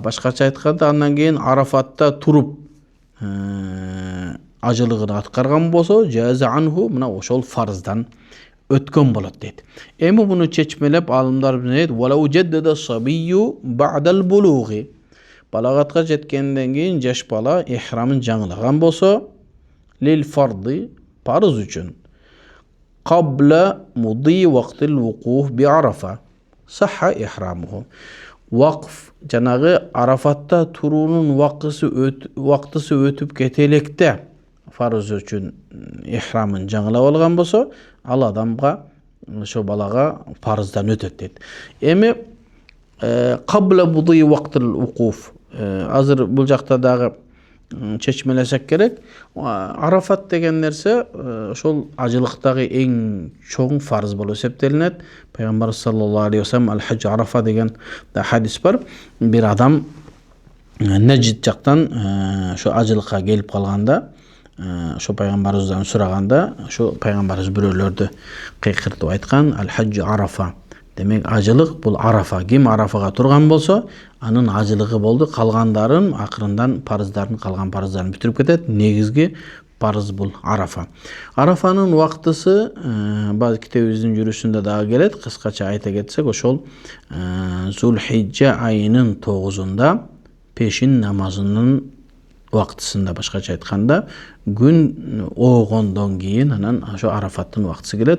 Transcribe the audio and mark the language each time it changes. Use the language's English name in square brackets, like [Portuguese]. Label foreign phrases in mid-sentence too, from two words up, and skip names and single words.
[Kyrgyz] Башкача айтканда, андан кийин Арафатта туруп ажылыгын аткарган болсо, [Arabic] جزى عنه, [Kyrgyz] мына ошол фарыздан өткөн болот дейт. Эми буну чечмелеп алымдар дейт, [Arabic] ولو جدد الصبي بعد البلوغ. [Kyrgyz] Балагатка жеткенден кийин жаш бала ихрамын жаңылаган болсо, [Arabic] للفرض [Kyrgyz] парыз үчүн [Arabic] قبل مضي وقت الوقوف بعرفة صح إحرامه. [Kyrgyz] Вакф жанагы Арафатта туруунун вактысы өтүп кетелекте фарыз үчүн ихрамын жаңылап алган болсо, ал адамга, ошо балага парыздан өтөт дейт. [Arabic] Эми قبل مضي وقت الوقوف, [Kyrgyz] азыр бул жакта дагы чечмелесек керек. Арафат деген нерсе ошол ажылыктагы эң чоң фарыз болуп эсептелинет. Пайгамбар [Arabic] صلى الله عليه وسلم الحج عرفة [Kyrgyz] деген да хадис бар. Бир адам Нажид жактан ошо ажылыкка келип калганда, ошо пайгамбарыбыздан сураганда, ошо пайгамбарыбыз бирөөлөрдү кыйкыртып айткан, [Arabic] الحج عرفة. [Kyrgyz] Демек ажылык бул Арафа. Ким Арафага турган болсо, анын ажылыгы болду. Калгандарын акырындан калган парыздарын бүтүрүп кетет. Негизги парыз бул Арафа. Арафанын вактысы баз китебибиздин жүрүшүндө дагы келет. Кыскача айта кетсек, ошол Зулхижжа айынын 9-унда пешин намазынын вактысында, башкача айтканда, күн оогондон кийин анан ошо Арафаттын вактысы келет.